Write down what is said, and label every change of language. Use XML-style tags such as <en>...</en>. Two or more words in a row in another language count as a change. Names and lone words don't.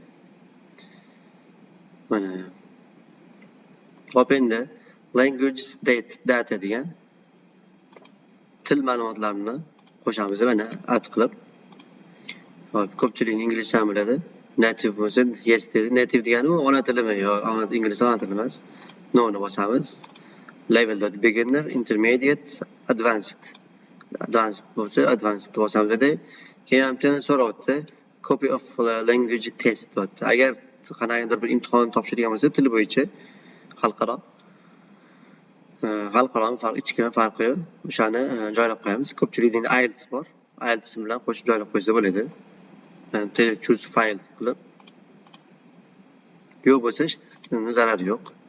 <uz>Mana hop endi</uz> <en>language data</en> <uz>degan til ma'lumotlarini qo'shamiz mana add qilib. Hop, ko'pchilik inglizcha biladi. Native bo'lsa yes dedi. Native degani u ona tilimi yo ingliz ona tili emas. No ni bosamiz.</uz> <en>Level beginner, intermediate, advanced.</en> <uz>Advanced bo'lsa advanced bosamiz dedi. Keyin ham so'rayapti.</uz> <en>Copy of language test</en> <uz>deyapti. Agar qanaqadir bir imtihon topshirgan bo'lsa til bo'yicha xalqaro ichki farqi yo'q. O'shani joylab qo'yamiz. Ko'pchilikda IELTS bor. IELTS bilan qo'shib joylab qo'ysa bo'ladi.</uz> <en>Choose file</en> <uz>qilib. Yo'q bo'lsa zarari yo'q.</uz>